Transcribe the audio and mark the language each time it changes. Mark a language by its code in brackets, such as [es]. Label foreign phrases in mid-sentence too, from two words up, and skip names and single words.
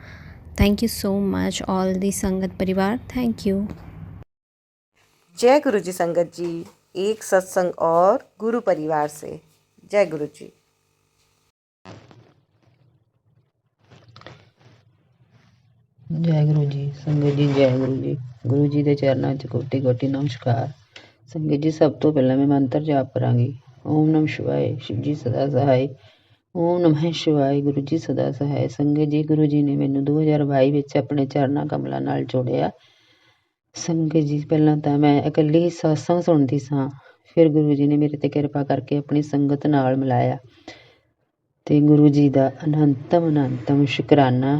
[en] Thank you so much all the [hi] संगत परिवार, [en] thank you. [hi] जय गुरु जी संगत जी, एक सत्संग और गुरु परिवार से जय गुरु जी। जय गुरु जी संगत जी, जय गुरु जी। गुरु जी [pa] ਦੇ ਚਰਨਾਂ 'ਚ ਕੋਟੀ ਕੋਟੀ ਨਮਸਕਾਰ। ਸੰਗਤ ਜੀ, ਸਭ ਤੋਂ ਪਹਿਲਾਂ ਮੈਂ ਮੰਤਰ ਜਾਪ ਕਰਾਂਗੀ। [hi] ओम नमः शिवाय, शिव जी सदा सहाय। ਓਮ ਨਮः शिवाय, गुरु जी सदा सहाय। [pa] ਸੰਗਤ ਜੀ, ਗੁਰੂ ਜੀ ਨੇ ਮੈਨੂੰ 2022 ਵਿੱਚ ਆਪਣੇ ਚਰਨਾਂ ਕਮਲਾਂ ਨਾਲ ਜੋੜਿਆ। ਸੰਗਤ ਜੀ, ਪਹਿਲਾਂ ਤਾਂ ਮੈਂ ਇਕੱਲੀ ਸਤਸੰਗ ਸੁਣਦੀ ਸਾਂ, ਫਿਰ ਗੁਰੂ ਜੀ ਨੇ ਮੇਰੇ ਤੇ ਕਿਰਪਾ ਕਰਕੇ ਆਪਣੀ ਸੰਗਤ ਨਾਲ ਮਿਲਾਇਆ, ਤੇ ਗੁਰੂ ਜੀ ਦਾ ਅਨੰਤਮ ਸ਼ੁਕਰਾਨਾ।